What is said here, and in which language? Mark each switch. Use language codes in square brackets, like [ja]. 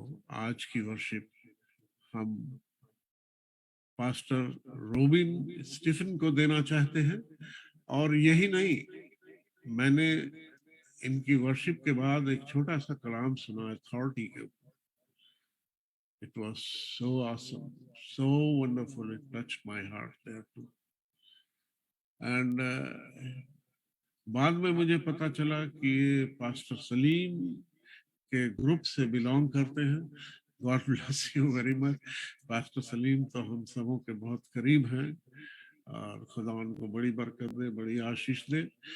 [hi] आज की वर्शिप हम पास्टर रोबिन स्टीफन को देना चाहते हैं। और यही नहीं, मैंने इनकी वर्शिप के बाद एक छोटा सा कलाम सुना अथॉरिटी के ऊपर। [en] It was so awesome, so wonderful. It touched my heart there too. [hi] And बाद में मुझे पता चला कि ये पास्टर सलीम के ग्रुप से बिलोंग करते हैं। [en] God bless you very much. [hi] Pastor Salim तो हम सबों के बहुत करीब हैं और खुदा उनको बड़ी बरकत दे, बड़ी आशीष दे।